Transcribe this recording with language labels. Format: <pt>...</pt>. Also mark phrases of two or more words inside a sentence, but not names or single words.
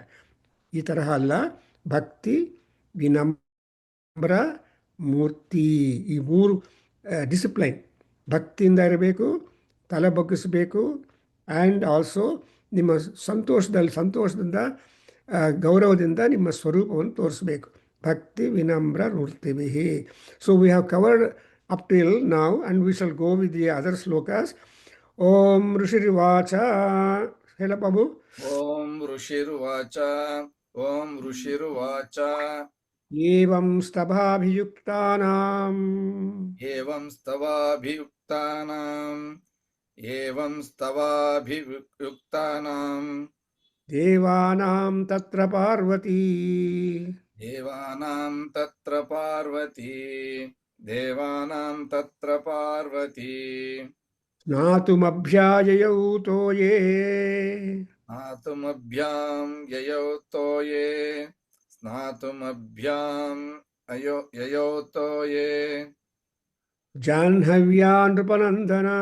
<kn>ಈ ತರಹ ಅಲ್ಲ. ಭಕ್ತಿ, ವಿನಮ್ರ, ಮೂರ್ತಿ, ಈ ಮೂರು ಡಿಸಿಪ್ಲೈನ್. ಭಕ್ತಿಯಿಂದ ಇರಬೇಕು, ತಲೆ ಬಗ್ಗಿಸಬೇಕು,</kn> <en>and also</en> <kn>ನಿಮ್ಮ ಸಂತೋಷದಿಂದ ಗೌರವದಿಂದ ನಿಮ್ಮ ಸ್ವರೂಪವನ್ನು ತೋರಿಸಬೇಕು. ಭಕ್ತಿ, ವಿನಮ್ರ, ಮೂರ್ತಿಭಿ.</kn> <en>so we have covered up till now, and we shall go with the other slokas.</en> <sa>Om Rishirivacha. Hela Babu. Om Rushiruvacha. Om Rushiruvacha. Evam stabhabhiyuktanam. Evam stavabhiyuktanam. Evam stavabhiyuktanam. Devanam tatra Parvati. Devanam tatra Parvati. Devanam tatra Parvati. Snatumabhyayayau toye. Snatumabhyam yayau toye. Snatumabhyam yayau toye. Janhavyan Nrupanandana.</sa>